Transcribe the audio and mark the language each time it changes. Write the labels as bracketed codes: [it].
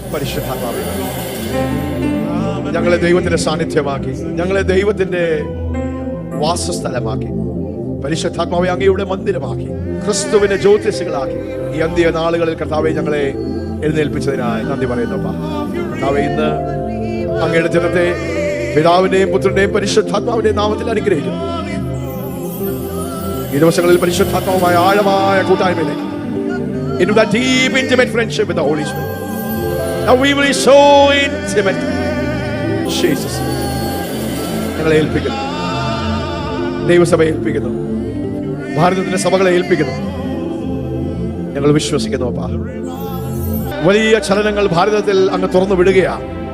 [ml] പരിശുദ്ധാത്മാവേ ഞങ്ങളെ ദൈവത്തിന്റെ സാന്നിധ്യമാക്കി, ഞങ്ങളെ ദൈവത്തിന്റെ വാസസ്ഥലമാക്കി, പരിശുദ്ധാത്മാവെ അങ്ങയുടെ മന്ദിരമാക്കി, ക്രിസ്തുവിന്റെ ജ്യോതിഷകളാക്കി ഈ അന്ത്യ നാളുകളിൽ കർത്താവെ ഞങ്ങളെ എഴുന്നേൽപ്പിച്ചതിനായി നന്ദി പറയുന്നു. കർത്താവെ ഇന്ന് അങ്ങയുടെ ജനത്തെ പിതാവിന്റെയും പുത്രന്റെയും പരിശുദ്ധാത്മാവിന്റെയും നാമത്തിൽ അനുഗ്രഹിക്കുന്നു. ഈ ദിവസങ്ങളിൽ പരിശുദ്ധാത്മാവുമായ ആഴമായ കൂട്ടായ്മയിലേക്ക്, [en] into that deep intimate friendship with the Holy Spirit. Now we will be so intimate. [ml] Jesus, ഞങ്ങളെ ഏൽപ്പിക്കുന്നു, ദൈവസഭയെ ഏൽപ്പിക്കുന്നു, ഭാരതത്തിന്റെ സഭകളെ ഏൽപ്പിക്കുന്നു. ഞങ്ങൾ വിശ്വസിക്കുന്നു അപ്പാ, വലിയ ചലനങ്ങൾ ഭാരതത്തിൽ അങ്ങ് തുറന്നു വിടുകയാണ്.